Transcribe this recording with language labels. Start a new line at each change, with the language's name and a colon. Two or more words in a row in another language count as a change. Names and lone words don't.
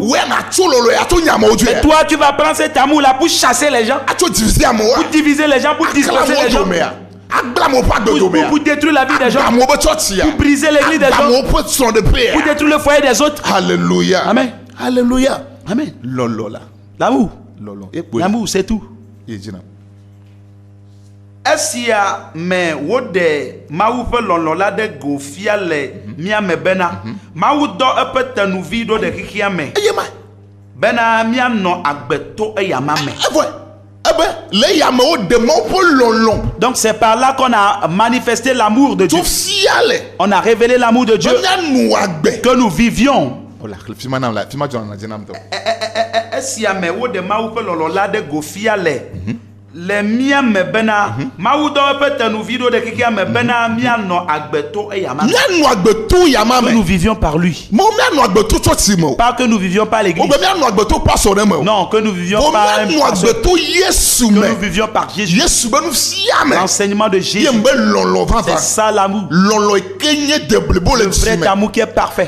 French: Et toi, tu vas prendre cet amour-là pour chasser les gens, pour diviser les gens, pour disperser les gens, pour détruire la vie des gens, pour briser l'église des gens, pour détruire le foyer des autres. Alléluia. Amen. Alléluia. Amen.
Ewe: Lolola.
French: L'amour.
Ewe: Lolo.
French: L'amour, c'est tout.
Ewe: Esia me wode mawu ƒe lɔlɔla de go fia le mia me bena mawu dɔ eƒe tenuvi ɖo ɖe xixia me bena mianɔ agbeto eyama me.
French: Donc c'est par là qu'on a manifesté l'amour de Dieu. On a révélé l'amour de Dieu, que nous vivions.
Ewe: Esia me wode mawu ƒe lɔlɔla de go fia le mia me bena mawu dɔ eƒe tenuvi ɖo ɖe kekea me bena mianɔ agbeto eyama me.
French: Que nous vivions par lui. Pas que nous vivions par l'église. Non, que nous vivions par un pasteur. Que nous vivions par Jésus. L'enseignement de Jésus. C'est ça l'amour. Le vrai amour qui est parfait.